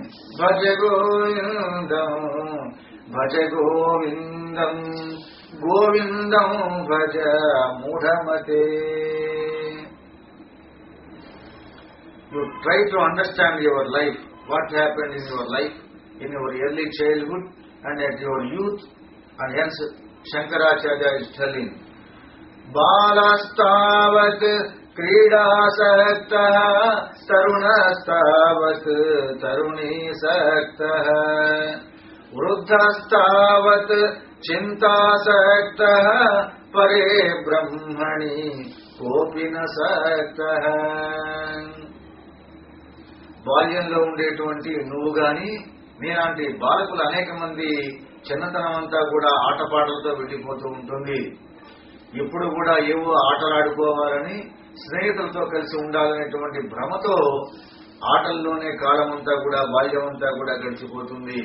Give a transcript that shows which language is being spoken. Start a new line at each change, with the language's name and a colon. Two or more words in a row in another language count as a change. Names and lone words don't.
Sanskrit: भज गोविन्दं भज गोविन्दं गोविन्दं भज मूढमते.
English: You try to understand your life, what happened in your life, in your early childhood and at your youth, and hence Shankaracharya is telling,
Sanskrit: बालस्तावत् क्रीडासक्तः तरुणस्तावत् तरुणी सक्तः वृद्धस्तावत् चिन्तासक्तः परे ब्रह्मणि कोपिन सक्तः.
Telugu: బాల్యంలో ఉండేటువంటి నువ్వు గాని నేనంటే బాలకులు అనేక మంది చిన్నతనం అంతా కూడా ఆటపాటలతో వెళ్ళిపోతూ ఉంటుంది. ఎప్పుడు కూడా ఏవో ఆటలాడుకోవాలని స్నేహితులతో కలిసి ఉండాలనేటువంటి భ్రమతో ఆటల్లోనే కాలం అంతా కూడా బాల్యం అంతా కూడా గడిచిపోతుంది.